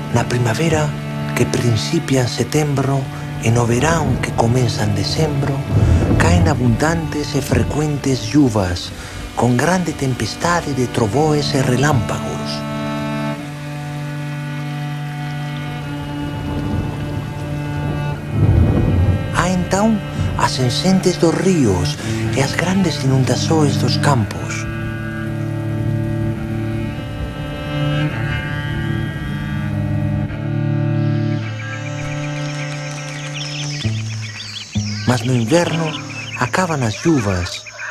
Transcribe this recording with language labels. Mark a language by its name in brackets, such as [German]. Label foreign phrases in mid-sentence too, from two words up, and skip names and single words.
[Galician] primavera, que principia en setembro, e no verán, que comeza en decembro, caen abundantes e frecuentes lluvas, con grande tempestade de trovoes e relámpagos. [Portuguese] Há então as enchentes dos ríos e as grandes inundações dos campos. Mas no inverno acabam as chuvas.